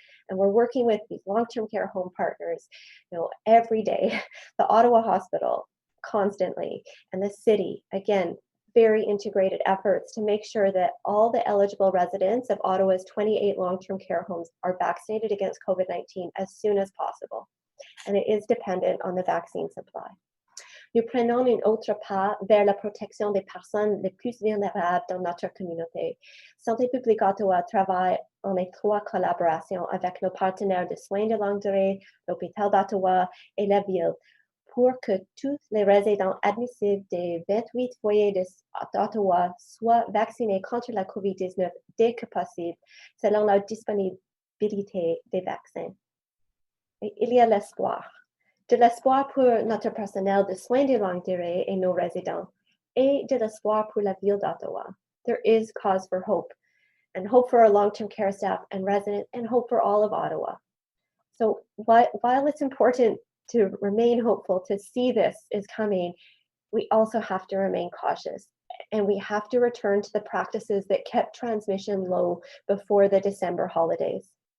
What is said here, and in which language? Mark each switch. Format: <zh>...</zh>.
<en>And we're working with these long-term care home partners, every day, the Ottawa Hospital constantly, and the city, again, very integrated efforts to make sure that all the eligible residents of Ottawa's 28 long-term care homes are vaccinated against COVID-19 as soon as possible. And it is dependent on the vaccine supply.</en> <fr>Nous prenons un autre pas vers la protection des personnes les plus vulnérables dans notre communauté. Santé publique Ottawa travaille en étroite collaboration avec nos partenaires de soins de longue durée, l'hôpital d'Ottawa et la ville, pour que tous les résidents admissibles des 28 foyers d'Ottawa soient vaccinés contre la COVID-19 dès que possible, selon la disponibilité des vaccins. Et il y a l'espoir. De l'espoir pour notre personnel de soins de longue durée et nos résidents, et de l'espoir pour la ville d'Ottawa.</fr> <en>There is cause for hope, and hope for our long-term care staff and residents, and hope for all of Ottawa. So while it's important to remain hopeful, to see this is coming, we also have to remain cautious, and we have to return to the practices that kept transmission low before the December holidays.</en>